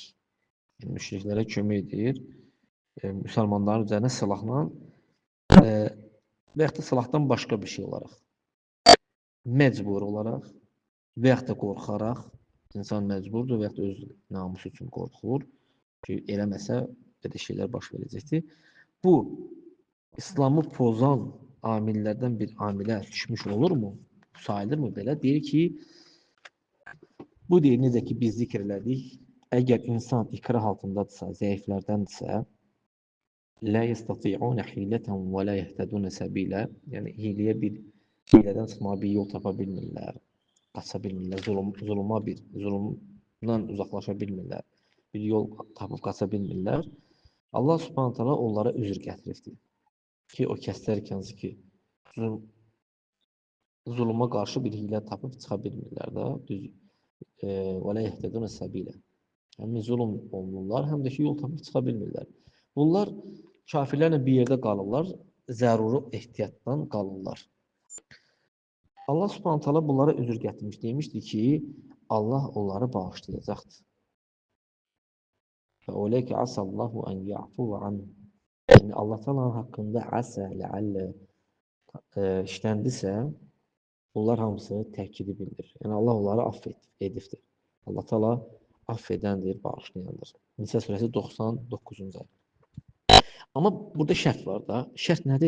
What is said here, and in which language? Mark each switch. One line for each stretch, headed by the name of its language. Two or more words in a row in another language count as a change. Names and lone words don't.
Azerbaijani: Yəni, müşriklərə kömək edir, müsəlmanların üzərinə silahla və yaxud da silahdan başqa bir şey olaraq, məcbur olaraq və yaxud da qorxaraq, insan məcburdur və yaxud da öz namusu üçün qorxur ki, eləməsə belə şeylər baş verəcəkdir. Bu, İslamı pozan amillərdən bir amilə düşmüş olurmu? Sayılırmı belə? Deyir ki, bu deyir, necə ki biz zikr elədik, əgər insan ikrah altındadırsa, zəiflərdəndirsə,
Arabic: لا يستطيعون حيلة ولا يهتدون سبيلا.
Azerbaijani: Yəni hilədən çıxmağa bir yol tapa bilmirlər, qaça bilmirlər, zulmdan uzaqlaşa bilmirlər, bir yol tapıb qaça bilmirlər. Allah Subhanahu taala onlara üzr gətiribdir ki, o kəslər ki, zulma qarşı bir hilə tapıb çıxa bilmirlər də, düz
Arabic: ولا يهتدون سبيلا.
Azerbaijani: Həm zulm olunurlar, həm də ki, yol tapıb çıxa bilmirlər. Bunlar kafirlərlə bir yerdə qalırlar, zəruri ehtiyatdan qalırlar. Allah Subhanahu taala bunlara üzr gətirmiş, demişdi ki, Allah onları bağışlayacaqdır.
Arabic: وأولئك عسى الله أن يعفو عن.
Azerbaijani: Yəni Allah Taala'nın haqqında asa, ləallə işləndisə, bunlar hamısı təkidi bildirir. Yəni Allah onları edibdir. Allah Taala aff edəndir, bağışlayandır. Nisa surəsi 99-cu ayə. Amma burada şərt var da. Şərt nədir?